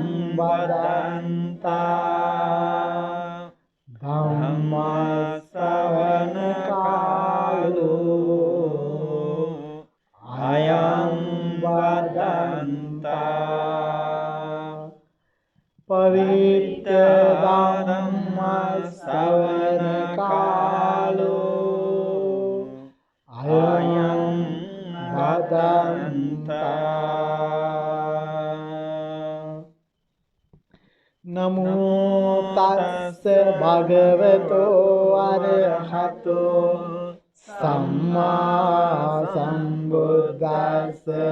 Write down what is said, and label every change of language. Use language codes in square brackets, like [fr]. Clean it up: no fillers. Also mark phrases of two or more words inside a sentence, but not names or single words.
[pi] වදන්තා ධම්ම ශ්‍රවණ කාලෝ අයං වදන්තා පරිත්ත ධම්ම ශ්‍රවණ කාලෝ අයං වදන්තා. නමෝ තස්ස භගවතෝ අරහතෝ සම්මා සම්බුද්දස්ස.